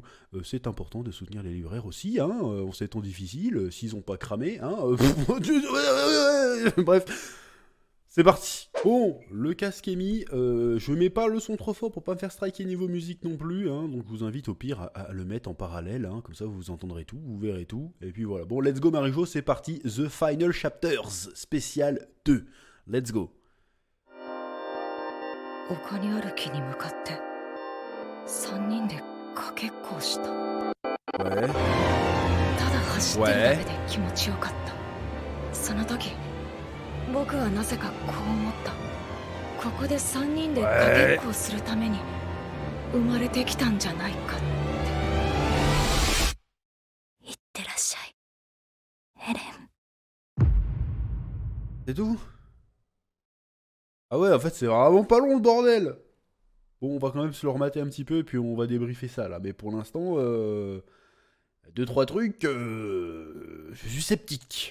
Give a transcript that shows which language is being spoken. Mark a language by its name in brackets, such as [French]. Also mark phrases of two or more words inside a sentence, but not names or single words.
[French] C'est important de soutenir les libraires aussi, hein, en ces temps difficiles, s'ils n'ont pas cramé, hein. Bref, c'est parti. Bon, le casque est mis, je mets pas le son trop fort pour pas me faire striker niveau musique non plus, hein, donc je vous invite au pire à le mettre en parallèle, hein, comme ça vous entendrez tout, vous verrez tout, et puis voilà. Bon, [English] let's go [French] Marijo, c'est parti, The Final Chapters, spécial 2, [English] let's go. [Japanese] 丘にある木に向かって3人でかけっこをした。ただ [French] Ouais, [Japanese] 走ってるだけ [French] ouais, [Japanese] で気持ちよかった。その時僕はなぜかこう思った。ここで3人でかけっ [French] ouais. [Japanese] こをするために生まれてきたんじゃないかって。いってらっしゃいエレン。 [French] C'est tout? Ah ouais, en fait c'est vraiment pas long le bordel. Bon, on va quand même se le remater un petit peu, et puis on va débriefer ça là, mais pour l'instant, deux, trois trucs, je suis sceptique.